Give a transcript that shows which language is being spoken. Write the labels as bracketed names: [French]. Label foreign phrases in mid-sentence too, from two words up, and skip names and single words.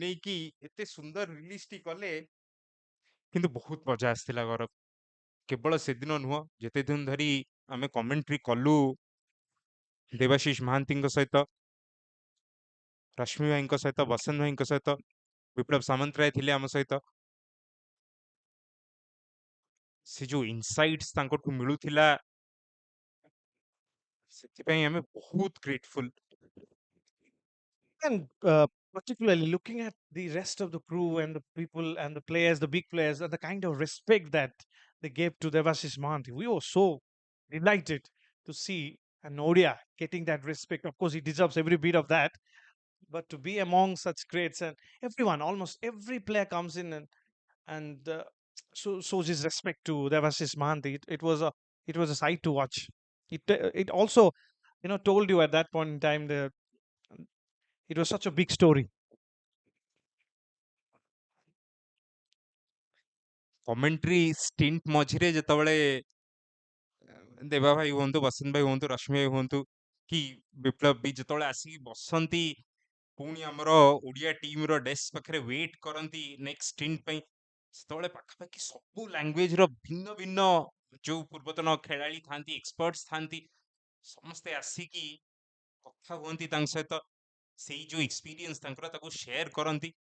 [Odia] ନେଇକି ଏତେ ସୁନ୍ଦର ରିଲିଜଟି କଲେ କିନ୍ତୁ ବହୁତ ମଜା ଆସିଥିଲା ଗୌରବ କେବଳ ସେଦିନ ନୁହଁ ଯେତେ ଦିନ ଧରି ଆମେ କମେଣ୍ଟ୍ରି କଲୁ ଦେବାଶିଷ ମହାନ୍ତିଙ୍କ ସହିତ ରଶ୍ମି ଭାଇଙ୍କ ସହିତ ବସନ୍ତ ଭାଇଙ୍କ ସହିତ ବିପ୍ଳବ ସାମନ୍ତରାୟ ଥିଲେ ଆମ ସହିତ ସେ ଯୋଉ ଇନସାଇଟ୍ସ ତାଙ୍କଠୁ ମିଳୁଥିଲା ସେଥିପାଇଁ ଆମେ ବହୁତ ଗ୍ରେଟଫୁଲ [English] And particularly looking at the rest of the crew and the people and the players, the big players, and the kind of respect that they gave to Devashish Mohanty, we were so delighted to see an Odia getting that respect. Of course, he deserves every bit of that. But to be among such greats and everyone, almost every player comes in and shows his respect to Devashish Mohanty. It was a sight to watch. It also told you at that point in time the it was such a big story. commentary stint [Odia] ମଝିରେ ଯେତେବେଳେ ଦେବା ଭାଇ ହୁଅନ୍ତୁ ବସନ୍ତ ଭାଇ ହୁଅନ୍ତୁ ରଶ୍ମି ଭାଇ ହୁଅନ୍ତୁ କି ବିପ୍ଳବ ବି ଯେତେବେଳେ ଆସିକି ବସନ୍ତି ପୁଣି ଆମର ଓଡ଼ିଆ ଟିମର ଡେସ୍କ ପାଖରେ ୱେଟ୍ କରନ୍ତି [English] next stint [Odia] ପାଇଁ ସେତେବେଳେ ପାଖାପାଖି ସବୁ ଲାଙ୍ଗୁଏଜର ଭିନ୍ନ ଭିନ୍ନ ଯୋଉ ପୂର୍ବତନ ଖେଳାଳି ଥାନ୍ତି ଏକ୍ସପର୍ଟସ ଥାନ୍ତି ସମସ୍ତେ ଆସିକି କଥା ହୁଅନ୍ତି ତାଙ୍କ ସହିତ ସେଇ ଯୋଉ ଏକ୍ସପିରିଏନ୍ସ ତାଙ୍କର ତାକୁ ସେୟାର କରନ୍ତି